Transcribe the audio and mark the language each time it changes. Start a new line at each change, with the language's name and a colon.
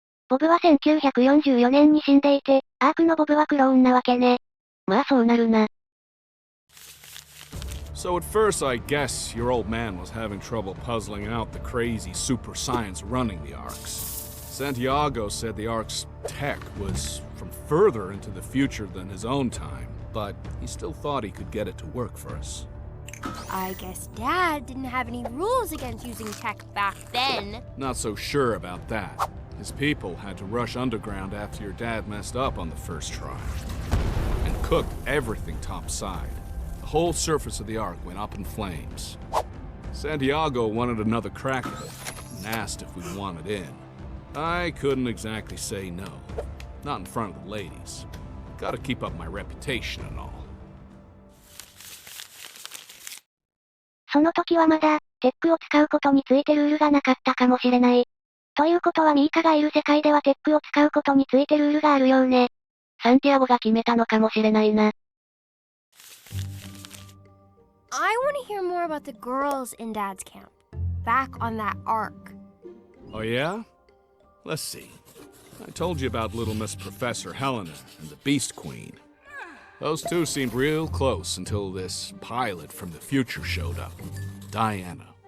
Japanese: ボブは1944年に死んでいて、アークのボブはクローンなわけね。まあそうなるな。
English: So at first I guess your old man was having trouble puzzling out the crazy super science running the arcs. Santiago said the ark's tech was from further into the future than his own time, but he still thought he could get it to work for us. I guess Dad didn't have any rules against using tech back then. Not so sure about that. His people had to rush underground after your dad messed up on the first try. And cooked everything topside. The whole surface of the ark went up in flames. Santiago wanted another crack at it, and asked if we wanted in. I couldn't exactly say no. Not in front of the ladies. Gotta keep up my reputation and all.
Japanese: その時はまだ、テックを使うことについてルールがなかったかもしれない。ということはミーカがいる世界ではテックを使うことについてルールがあるようね。サンティアゴが決めたのかもしれないな。
English: I want to hear more about the girls in Dad's camp. Back on that ark. Oh, yeah? Let's see. I told you about Little Miss Professor Helena and the Beast Queen. Those two seemed real close until this pilot from the future showed up, Diana.